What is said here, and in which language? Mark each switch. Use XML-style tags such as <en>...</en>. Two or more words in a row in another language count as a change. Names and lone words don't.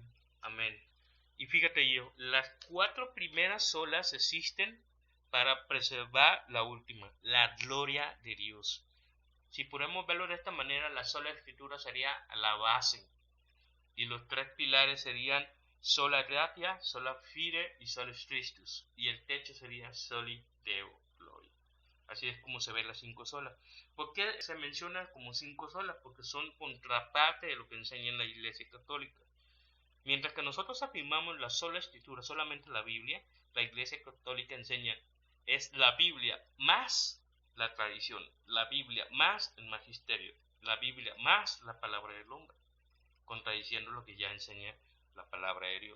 <es>Amén. Y fíjate yo, las 4 primeras solas existen para preservar la última, la gloria de Dios. Si podemos verlo de esta manera, la sola escritura sería la base. Y los 3 pilares serían</es> <la>sola gratia, sola fide</la> <es>y</es> <la>solus Christus.</la> <es>Y el techo sería</es> <la>soli Deo Gloria.</la> <es>Así es como se ven las 5 solas. ¿Por qué se menciona como 5 solas? Porque son contraparte de lo que enseña en la Iglesia Católica. Mientras que nosotros afirmamos la sola escritura, solamente la Biblia, la Iglesia Católica enseña es la Biblia más la tradición, la Biblia más el magisterio, la Biblia más la palabra del hombre, contradiciendo lo que ya enseña la palabra de Dios.</es>